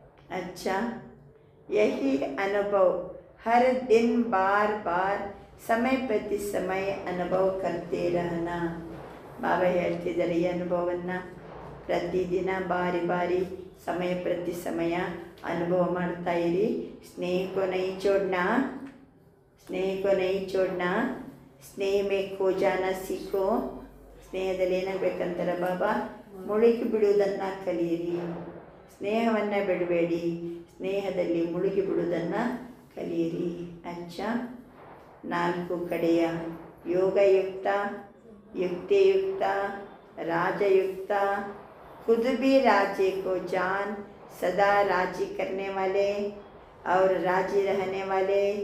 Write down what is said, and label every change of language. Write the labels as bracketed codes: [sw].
[hi] अच्छा, यही अनुभव हर दिन बार बार समय प्रति समय अनुभव करते रहना. [kn] ಬಾಬಾ ಹೇಳ್ತಿದ್ದಾರೆ ಈ ಅನುಭವವನ್ನು ಪ್ರತಿದಿನ ಬಾರಿ ಬಾರಿ [hi] समय प्रति समय अनुभव [kn] ಮಾಡ್ತಾ ಇರಿ. [hi] स्नेह को नहीं छोड़ना, स्नेह को नहीं छोड़ना, स्नेह में खो जाना सीखो. [kn] ಸ್ನೇಹದಲ್ಲಿ ಏನಾಗಬೇಕಂತಾರೆ ಬಾಬಾ, ಮುಳುಗಿ ಬಿಡುವುದನ್ನು ಕಲಿಯಿರಿ. ಸ್ನೇಹವನ್ನು ಬಿಡಬೇಡಿ, ಸ್ನೇಹದಲ್ಲಿ ಮುಳುಗಿ ಬಿಡುವುದನ್ನು ಕಲಿಯಿರಿ. [hi] ಅಚ್ಚಾ, 4 ಕಡೆಯ ಯೋಗಯುಕ್ತ, युक्तियुक्त, राजयुक्त, खुद भी राज्य को जान, सदा राजी करने वाले और राजी रहने वाले.